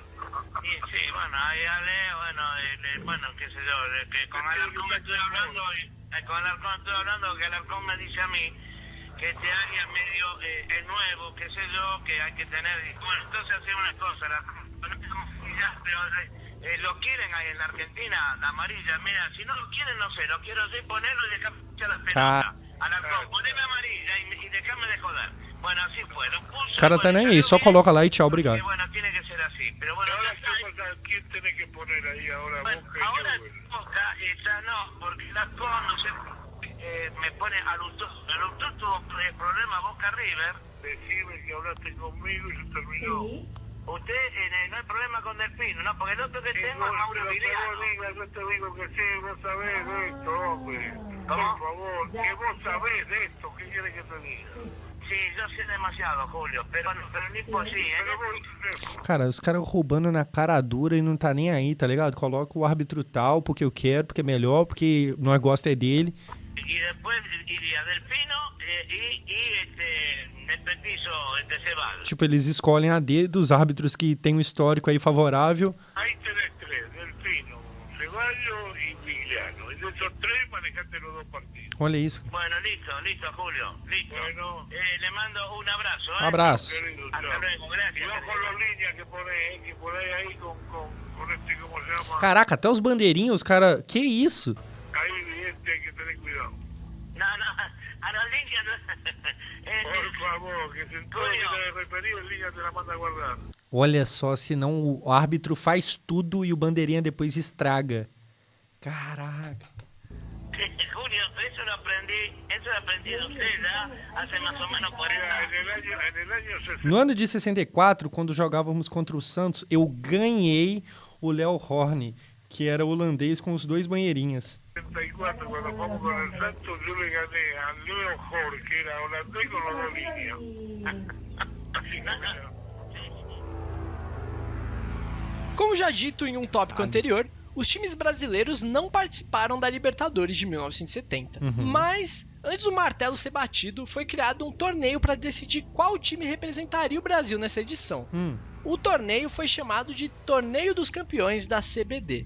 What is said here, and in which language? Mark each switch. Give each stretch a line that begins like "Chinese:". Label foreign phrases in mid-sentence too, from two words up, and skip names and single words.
Spanish: Y sí, bueno, ahí bueno, qué sé yo, que con Alarcón estoy hablando, que Alarcón me dice a mí que este área medio es nuevo, qué sé yo, que hay que tener... Bueno, entonces hacemos una cosa, pero lo quieren ahí en la Argentina, la amarilla, mira, si no lo quieren, no sé, lo quiero así, ponerlo y dejarme echar las pelotas. Alarcón, poneme amarilla y déjame de joder. Bueno, así fue, lo puso...
Portuguese: O cara tá nem aí, só coloca lá e tchau, obrigado.
Spanish: Bueno, tiene que ser así, pero bueno... Ahora, ¿quién tiene que poner ahí ahora? Bueno, Boca ahora Boca, esa no, porque Alarcón, no sé... me pone a Lutó tuvo problema Boca River. Decime que hablaste conmigo y se terminó. Sí. Usted no hay problema con Delfino, ¿no? Porque el otro que tengo es Mauro Viliano. Yo te digo que sí, vos sabés de esto, hombre. Por favor, que vos sabés de esto, ¿qué quieres que te diga? Sí, yo sé demasiado, Julio, pero no imposible.
Portuguese: Cara, os caras roubando na cara dura e não tá nem aí, tá ligado? Coloca o árbitro tal, porque eu quero, porque é melhor, porque nós gosta é dele.
Spanish: Y después iría Delfino el petizo, Ceballos.
Portuguese: Tipo, eles escolhem a dedo dos árbitros que tem um histórico aí favorável.
Spanish: Ahí tenés tres, Delfino, Ceballos y Vigliano. Y de esos tres manejaste los dos partidos.
Portuguese: Olha isso.
Spanish: Bueno, listo, Julio, listo. Bueno, le mando un abrazo.
Portuguese: Um abraço.
Spanish: Hasta luego, gracias. Y ojo las líneas que ponéis ahí con ¿cómo se llama?
Portuguese: Caraca, até os bandeirinhos, os caras... Que isso?
Spanish: Ahí hay que tener cuidado. No, a las líneas no. Por favor, que se todo que te referido, en línea te la manda a guardar.
Portuguese: Olha só, senão o árbitro faz tudo e o bandeirinha depois estraga. Caraca.
Spanish: Julio, eso lo aprendí de usted ya hace más o menos 40 años. En el año 60.
Portuguese: No ano de 64, quando jogávamos contra o Santos, eu ganhei o Léo Horne, que era holandês com os dois banheirinhas.
Spanish: 64, cuando jugamos con el Santos, yo le gané a Leo Jorge, que era holandés con los dos líneas. Así que,
Portuguese: Como já dito em um tópico anterior, os times brasileiros não participaram da Libertadores de 1970. Mas, antes do martelo ser batido, foi criado um torneio para decidir qual time representaria o Brasil nessa edição. O torneio foi chamado de Torneio dos Campeões da CBD.